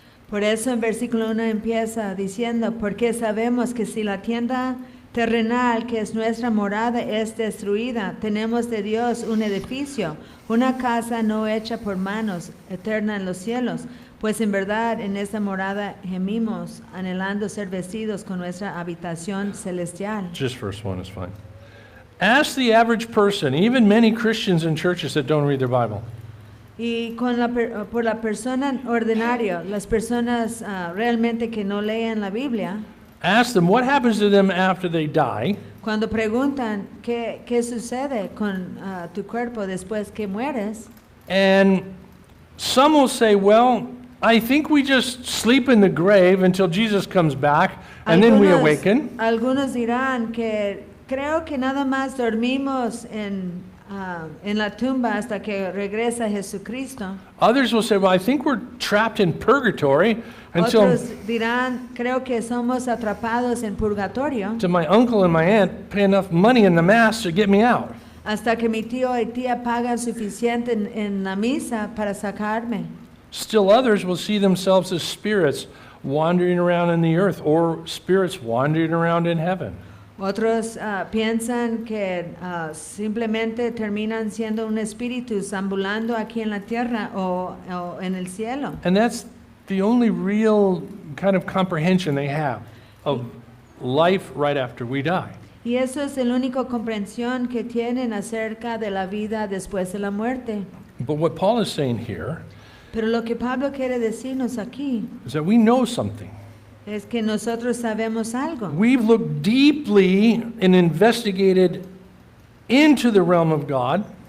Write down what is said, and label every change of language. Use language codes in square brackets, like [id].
[es] Por eso en versículo 1 empieza diciendo, porque sabemos que si la tienda terrenal, que es nuestra morada, es destruida, tenemos de Dios un edificio, una casa no hecha por manos, eterna en los cielos. Pues en verdad en esta morada gemimos, anhelando ser vestidos con nuestra habitación celestial. [en] Just verse 1 is fine. Ask the average person, even many Christians in churches that don't read their Bible. [es] Y por la persona ordinaria, las personas realmente que no leen la Biblia, [en] Ask them what happens to them after they die, [es] cuando preguntan qué sucede con tu cuerpo después que mueres, [en] and some will say, well, I think we just sleep in the grave until Jesus comes back, and then we awaken. [es] Algunos dirán que creo que nada más dormimos en la tumba hasta que regresa Jesucristo. [en] Others will say, well, I think we're trapped in purgatory until [es] Otros dirán, creo que somos atrapados en purgatorio [en] my uncle and my aunt pay enough money in the mass to get me out. [es] hasta que mi tío y tía pagan suficiente en la misa para sacarme. [en] Still others will see themselves as spirits wandering around in the earth or spirits wandering around in heaven. [es] Otros piensan que simplemente terminan siendo un espíritu ambulando aquí en la tierra o en el cielo. [en] And that's the only real kind of comprehension they have of life right after we die. [es] Y eso es la única comprensión que tienen acerca de la vida después de la muerte. [en] But what Paul is saying here [es] Pero lo que Pablo quiere decirnos aquí [en] is that we know something. [es] es que nosotros sabemos algo. [en] We've looked deeply and investigated into the realm of God,